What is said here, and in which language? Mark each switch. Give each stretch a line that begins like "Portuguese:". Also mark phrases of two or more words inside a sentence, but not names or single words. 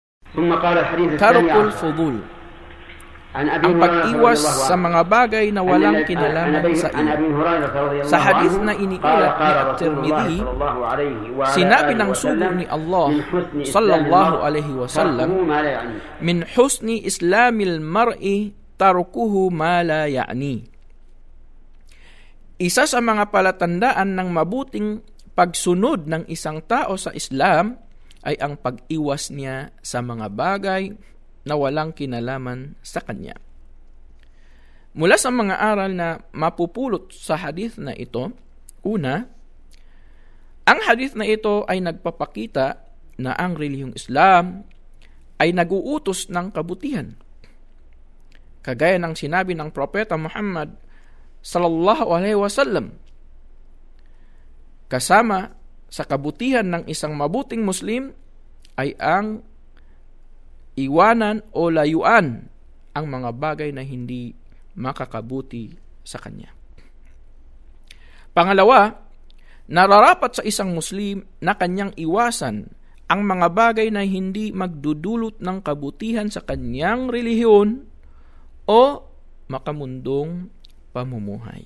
Arabic: ترك الفضول,
Filipino: ang pag-iwas sa mga bagay na walang kinalaman sa iyo. Sa hadith na iniulat ni At-Tirmidhi, sinabi ng sugo ni Allah
Arabic: صلى الله عليه وسلم, من حسن إسلام المرء تركه ما لا يعني.
Filipino: Isa sa mga palatandaan ng mabuting pagsunod ng isang tao sa Islam ay ang pag-iwas niya sa mga bagay na walang kinalaman sa kanya. Mula sa mga aral na mapupulot sa hadith na ito, una, ang hadith na ito ay nagpapakita na ang relihiyong Islam ay naguutos ng kabutihan. Kagaya ng sinabi ng Propeta Muhammad
Arabic: صلى الله عليه وسلم,
Filipino: kasama sa kabutihan ng isang mabuting Muslim ay ang iwanan o layuan ang mga bagay na hindi makakabuti sa kanya. Pangalawa, nararapat sa isang Muslim na kanyang iwasan ang mga bagay na hindi magdudulot ng kabutihan sa kanyang relihiyon o makamundong pamumuhay.